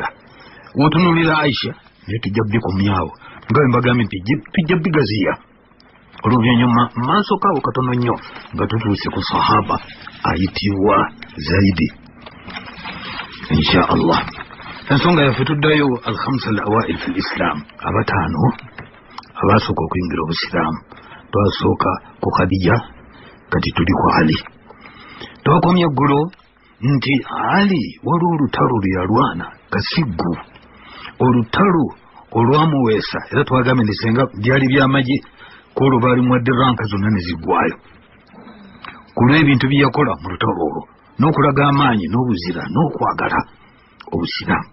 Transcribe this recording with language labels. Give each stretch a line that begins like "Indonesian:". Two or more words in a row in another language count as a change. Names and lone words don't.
Ganda: W'otunuulira Aisha naye tujja bikomyawo nga bwe mbagambye nti tujja bigaziya oluvannyuma maaso kaabo katono nnyo nga tutuuse ku sahaba ayitibwa Zaidi.
Arabic: إن شاء الله
Ganda: ensonga yaffe tuddayo
Arabic: الخمسة الأوائل في الإسلام,
Ganda: abataano abaasooka okuyingira obusiraamu. Twasooka ku Khadija, kati tuli ku Ali. Twakomya eggulo nti Ali waliwo olutalo lwe yalwana Kasiggu, olutalo olwamuweesa, era twagambye nti senga byali by'amagye kwolwo baali muwadde ranka zonna ne ziggwayo ku lw'ebintu bye yakola mu lutalo olwo n'okulaga amaanyi n'obuzira n'okwagala obusiraamu.